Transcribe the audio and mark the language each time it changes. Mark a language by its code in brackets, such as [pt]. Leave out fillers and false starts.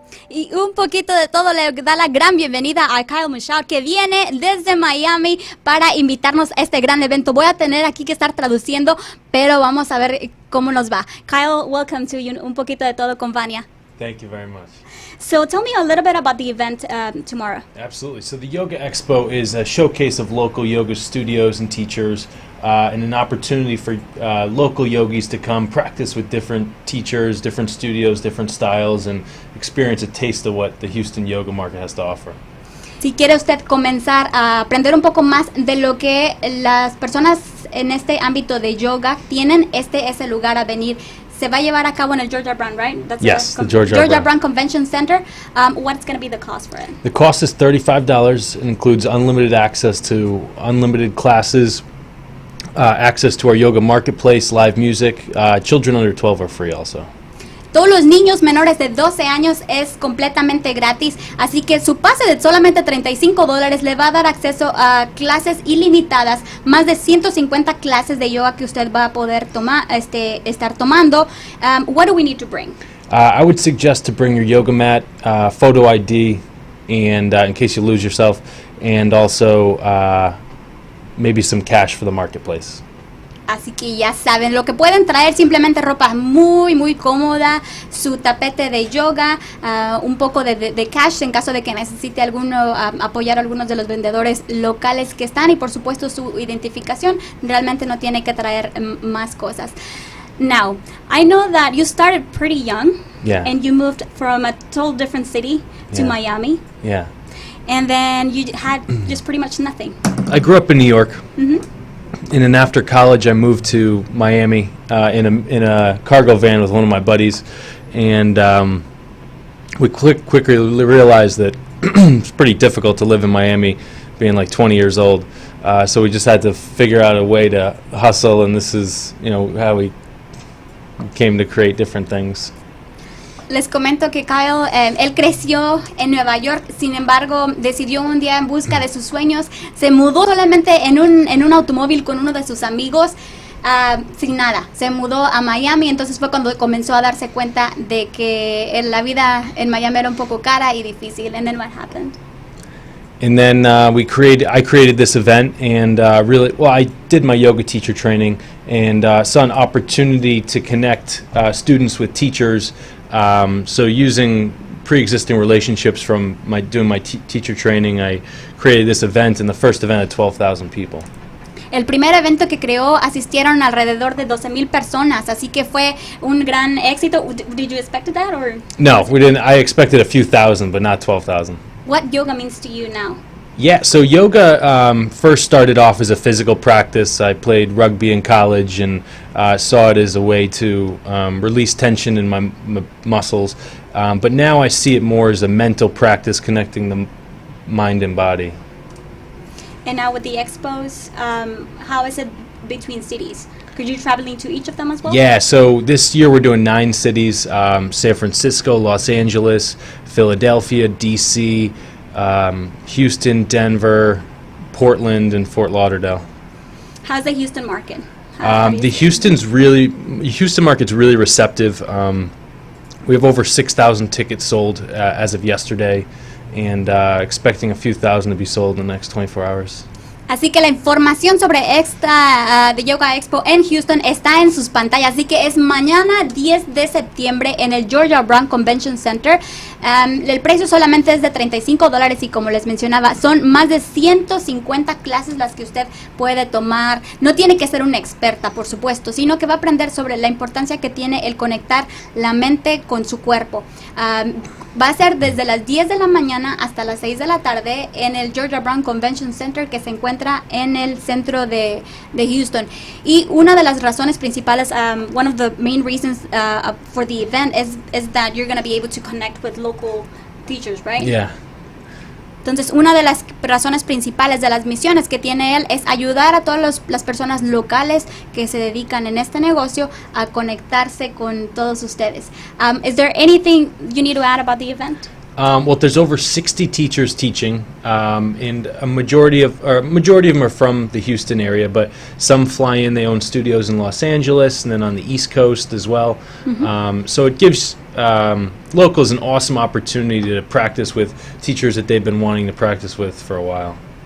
[es] Y un poquito de todo le da la gran bienvenida a Kyle Michaud, que viene desde Miami para invitarnos a este gran evento. Voy a tener aquí que estar traduciendo, pero vamos a ver cómo nos va. [en] Kyle, welcome to Un poquito de todo con Vania. Thank you very much. So tell me a little bit about the event tomorrow. Absolutely. So the Yoga Expo is a showcase of local yoga studios and teachers, and an opportunity for local yogis to come practice with different teachers, different studios, different styles, and experience a taste of what the Houston yoga market has to offer. [es] Si quiere usted comenzar a aprender un poco más de lo que las personas en este ámbito de yoga tienen, este es el lugar a venir. Se va a llevar a cabo en el Georgia Brown, [en] right? That's Yes, the Georgia Brown Convention Center. What's going to be the cost for it? The cost is $35. It includes unlimited access to unlimited classes, access to our yoga marketplace, live music. Children under 12 are free also. [es] Todos los niños menores de 12 años es completamente gratis, así que su pase de solamente $35 le va a dar acceso a clases ilimitadas, más de 150 clases de yoga que usted va a poder estar tomando. [en] What do we need to bring? I would suggest to bring your yoga mat, photo ID, and in case you lose yourself, and also maybe some cash for the marketplace. [es] Así que ya saben, lo que pueden traer simplemente ropa muy, muy cómoda, su tapete de yoga, un poco de cash en caso de que necesite apoyar a algunos de los vendedores locales que están y por supuesto su identificación. Realmente no tiene que traer más cosas. [en] Now, I know that you started pretty young, Yeah. and you moved from a total different city to Yeah. Miami, Yeah. and then you had just pretty much nothing. I grew up in New York. Mm-hmm. And then after college, I moved to Miami in a cargo van with one of my buddies, and we quickly realized that it's pretty difficult to live in Miami, being like 20 years old. So we just had to figure out a way to hustle, and this is, how we came to create different things. [es] Les comento que Kyle, él creció en Nueva York, sin embargo, decidió un día en busca de sus sueños, se mudó solamente en un automóvil con uno de sus amigos, sin nada, se mudó a Miami, entonces fue cuando comenzó a darse cuenta de que la vida en Miami era un poco cara y difícil. [en] And then what happened? And then I created this event, and I did my yoga teacher training, and saw an opportunity to connect students with teachers. So using pre-existing relationships from doing my teacher training, I created this event, and the first event had 12,000 people. [es] El primer evento que creó asistieron alrededor de 12,000 personas, así que fue un gran éxito. [en] Did you expect that or? No, we didn't. I expected a few thousand, but not 12,000. What yoga means to you now? Yeah, so yoga first started off as a physical practice. I played rugby in college and saw it as a way to release tension in my muscles. But now I see it more as a mental practice connecting the mind and body. And now with the expos, how is it between cities? Could you traveling to each of them as well? Yeah, so this year we're doing 9 cities, San Francisco, Los Angeles, Philadelphia, D.C., Houston, Denver, Portland, and Fort Lauderdale. How's the Houston market? How do The you see it? Houston market's really receptive. We have over 6,000 tickets sold as of yesterday, and expecting a few thousand to be sold in the next 24 hours. [es] Así que la información sobre esta de Yoga Expo en Houston está en sus pantallas. Así que es mañana 10 de septiembre en el Georgia Brown Convention Center. El precio solamente es de $35 y como les mencionaba, son más de 150 clases las que usted puede tomar. No tiene que ser una experta, por supuesto, sino que va a aprender sobre la importancia que tiene el conectar la mente con su cuerpo. Va a ser desde las 10 de la mañana hasta las 6 de la tarde en el Georgia Brown Convention Center, que se encuentra en el centro de Houston. Y una de las razones principales, [en] one of the main reasons for the event is that you're going to be able to connect with local teachers, right? Yeah. [es] Entonces, una de las razones principales de las misiones que tiene él es ayudar a todas las personas locales que se dedican en este negocio a conectarse con todos ustedes. [en] Is there anything you need to add about the event? Well, there's over 60 teachers teaching, and a majority of them are from the Houston area, but some fly in. They own studios in Los Angeles and then on the East Coast as well. So it gives locals an awesome opportunity to practice with teachers that they've been wanting to practice with for a while.